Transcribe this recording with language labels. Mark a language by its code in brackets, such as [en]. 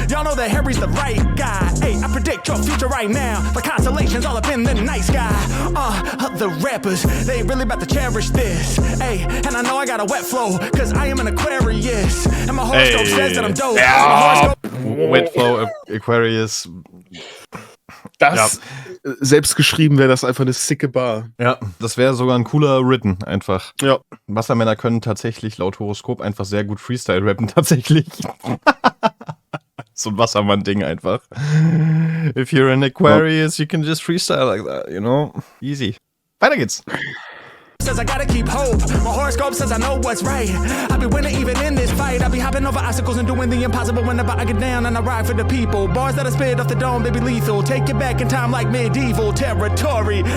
[en] Y'all know that Harry's the right guy, hey. I predict your future right now. The constellations all up in the night sky. The rappers, they really about to cherish this, hey. And I know I got a wet flow, cause I am an Aquarius. And my horoscope says that I'm dope. [de] Ja. Wetflow, Aquarius. Das, selbst geschrieben wäre das einfach eine sicke Bar. Ja, das wäre sogar ein cooler Written einfach. Ja. Wassermänner können tatsächlich laut Horoskop einfach sehr gut Freestyle rappen, tatsächlich. So ein Wassermann-Ding einfach. [en] If you're an Aquarius, you can just freestyle like that, you know? Easy. [de] Weiter geht's. [en] Says I gotta keep hope. My horoscope says I know what's right. I be winning even in this fight. I be hopping over obstacles and doing the impossible whenever I get down and I ride for the people. Bars that I spit off the dome, they be lethal. Take it back in time like medieval territory.